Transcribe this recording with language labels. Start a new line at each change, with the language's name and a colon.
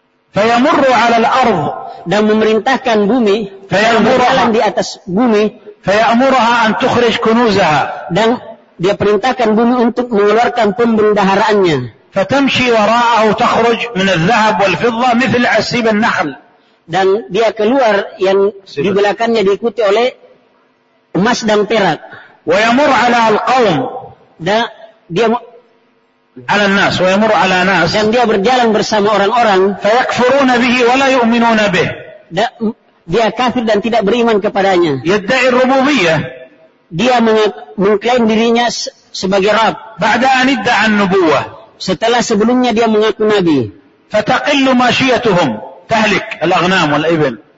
Arabic: فيمر على الأرض,
Indonesian: dan memerintahkan bumi,
Arabic: فيأمرها
Indonesian: di atas bumi,
Arabic: فيأمرها أن تخرج كنوزها,
Indonesian: dan dia perintahkan bumi untuk mengeluarkan pembendaharaannya.
Arabic: فتمشي وراءه تخرج من الذهب والفضة مثل عصيب النخل,
Indonesian: dan dia keluar yang di belakangnya diikuti oleh emas dan perak.
Arabic: ويمر على القوم,
Indonesian: dan dia
Arabic: على الناس ويمر على ناس,
Indonesian: dan dia berjalan bersama orang-orang.
Arabic: فيكفرون به ولا يؤمنون به,
Indonesian: dia kafir dan tidak beriman kepadanya.
Arabic: يدعي الربوبية,
Indonesian: dia mengklaim dirinya sebagai Rab.
Arabic: بعد أن ادعى النبوة,
Indonesian: setelah sebelumnya dia mengaku Nabi.
Arabic: فتقل ماشيتهم, تهلك الأغنام والإبل.